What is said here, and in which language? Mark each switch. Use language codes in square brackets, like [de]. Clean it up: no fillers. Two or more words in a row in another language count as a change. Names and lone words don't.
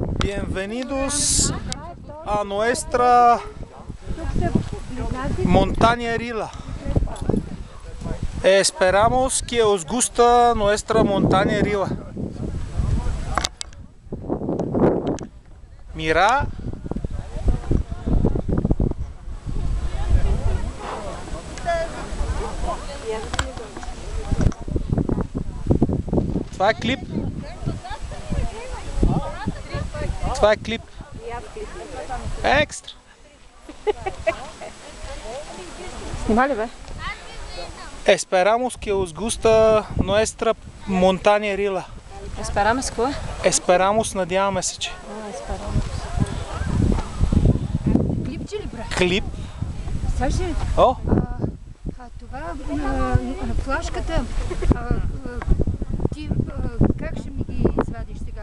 [es] Bienvenidos a nuestra montaña Rila. Esperamos que os gusta nuestra montaña Rila. Mira. [bg] Това е клип. Това е клип. Екстра. Снимали бе? [es] Esperamos que os gusta nuestra montaña Rila. [bg] Esperamos какво е? Esperamos, надяваме се, че. [es] Esperamos. [bg] Клип че ли бре? Клип. Слушай, О! това флашката, ти как ще ми ги извадиш сега?